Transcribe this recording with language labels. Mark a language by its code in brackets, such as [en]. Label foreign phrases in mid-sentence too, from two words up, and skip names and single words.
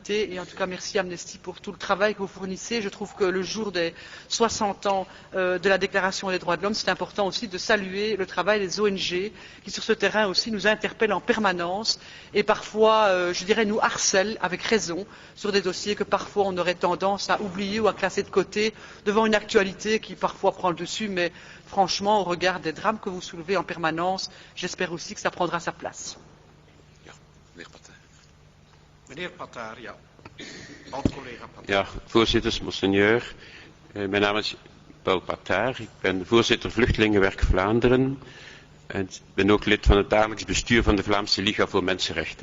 [fr] Et en tout cas, merci Amnesty pour tout le travail que vous fournissez. Je trouve que le jour des 60 ans de la Déclaration des droits de l'homme, c'est important aussi de saluer le travail des ONG qui, sur ce terrain aussi, nous interpellent en permanence et parfois, je dirais, nous harcèlent avec raison sur des dossiers que parfois on aurait tendance à oublier ou à classer de côté devant une actualité qui parfois prend le dessus, mais franchement, au regard des drames que vous soulevez en permanence, j'espère aussi que ça prendra sa place. [nl] Meneer Patard, ja. Oud-collega Patard. Ja, voorzitters, monseigneur. Mijn naam is Paul Patard. Ik ben voorzitter Vluchtelingenwerk Vlaanderen. En ik ben ook lid van het dagelijks bestuur van de Vlaamse Liga voor Mensenrechten.